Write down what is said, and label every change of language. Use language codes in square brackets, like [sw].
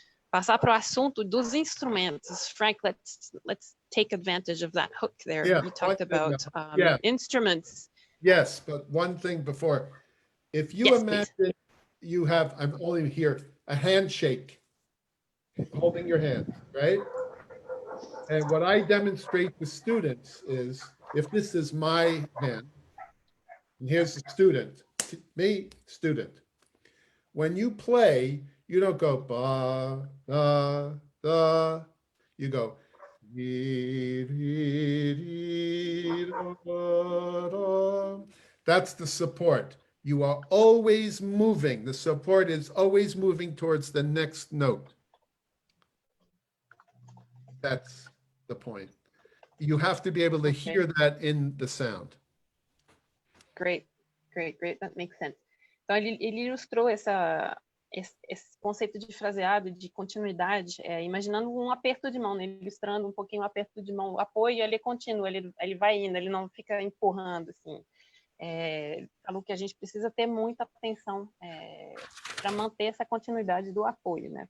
[pt] passar para o assunto dos instrumentos. [en] Frank, let's take advantage of that hook there. Yeah, You talked about yeah. instruments. Yes, but one thing before, if you Yes, imagine you have, I'm only here, a handshake, holding your hand, right? And what I demonstrate to students is, if this is my hand, and here's the student, me, student. When you play, you don't go ba, da, da. You go dee, dee, dee, da, da. That's the support. You are always moving. The support is always moving towards the next note. That's the point. You have to be able to hear that in the sound. Great. That makes sense. [pt] Então, ele ilustrou esse conceito de fraseado, de continuidade, imaginando um aperto de mão, né? Ilustrando um pouquinho o aperto de mão. O apoio, ele é contínuo, ele vai indo, ele não fica empurrando, assim. Falou que a gente precisa ter muita atenção para manter essa continuidade do apoio, né?